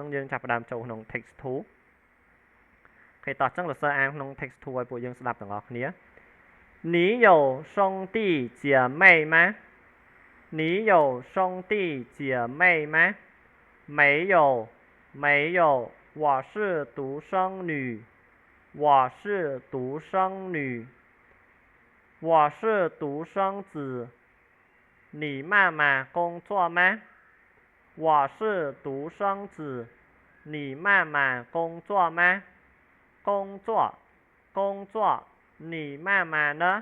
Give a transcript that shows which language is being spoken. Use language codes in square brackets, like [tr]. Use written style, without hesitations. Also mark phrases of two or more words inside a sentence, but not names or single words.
[km] យើងចាប់ផ្ដើមចូលក្នុង text 2 អូខេតោះចឹងលោកសិស្សអានក្នុង text 2 ឲ្យពួកយើងស្ដាប់ទាំងអស់គ្នា [zh] 你有兄弟姐妹吗你有兄弟姐妹吗没有我是独生 [km] 女我是独生 [zh] 子你妈妈工作吗我是独生子你妈妈工作吗工作你妈妈呢